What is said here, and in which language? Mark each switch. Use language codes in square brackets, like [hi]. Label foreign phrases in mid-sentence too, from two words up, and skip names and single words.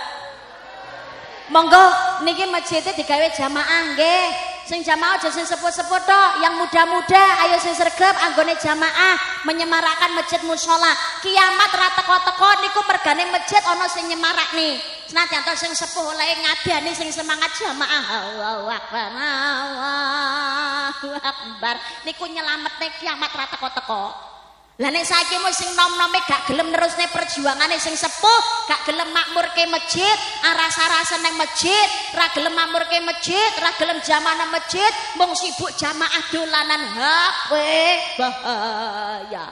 [jv] Monggo niki masjidnya digawe jamaah nggih. Sing jamaah aja sing sepuh-sepuh tok, [id] yang muda-muda [jv] ayo sing sregep anggone jamaah menyemarakkan masjid mushola. Kiamat ra teko-teko niku mergane masjid ana sing nyemarakne. Senajan to sing sepuh oleh ngadani sing semangat jamaah. [ar] Allahu akbar. Allahu akbar. [jv] Niku nyelametne kiamat ra teko-teko. Lah nek saiki mung sing nom-nome gak gelem nerusne perjuangane sing sepuh, gak gelem makmurke masjid, aras-arasen nang masjid, ra gelem makmurke masjid, ra gelem jamaah nang masjid, mung sibuk jamaah dolanan HP, bahaya.